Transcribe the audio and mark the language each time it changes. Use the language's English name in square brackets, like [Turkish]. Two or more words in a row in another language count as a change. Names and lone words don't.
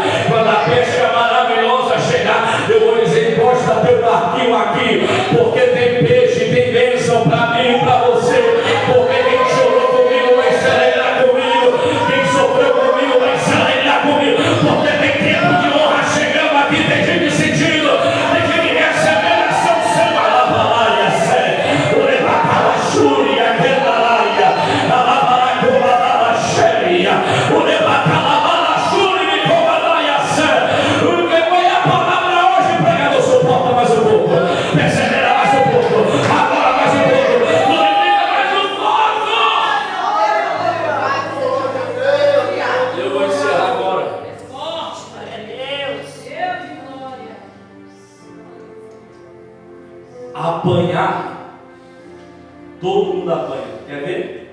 [Portuguese] Quando a pesca maravilhosa chegar, eu vou dizer, encosta teu barquinho aqui, porque tem peixe, tem bênção para mim e para você. Porque quem chorou comigo vai se alegrar comigo. Quem sofreu comigo vai se alegrar comigo. Porque tem tempo de honra chegando aqui, tem gente sentindo, tem gente recebendo essa unção. Alabalaia, sé, levantava a chúria, quedalaia, alabalaia, colabala, xeria, levantava a chúria, me colabalaia, sé. Porque foi a palavra hoje, pregador, suporta mais um pouco, persevera mais um pouco, agora mais um pouco, glorifica mais um pouco. Eu vou encerrar agora. Apanhar, todo mundo apanha, quer ver?